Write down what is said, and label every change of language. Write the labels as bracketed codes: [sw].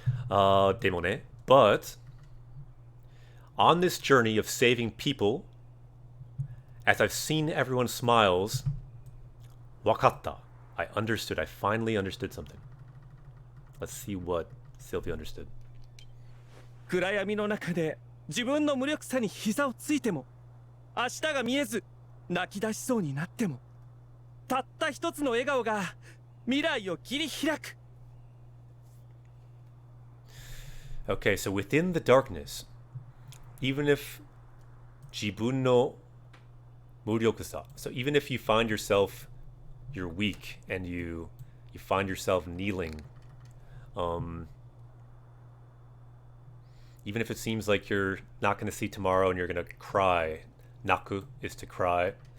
[en] Demone. But on this journey of saving people, as I've seen everyone's smiles, wakatta. I understood. I finally understood something. Let's see what Sylvia understood. [ja] 暗闇の中で自分の無力さに膝をついても明日が見えず泣き出しそうになってもたった一つの笑顔が未来を切り開く [en] Okay, so within the darkness, even if [ja] jibun no muryokusa, [en] so even if you find yourself, you're weak and you find yourself kneeling, even if it seems like you're not going to see tomorrow and you're going to cry, naku is to cry.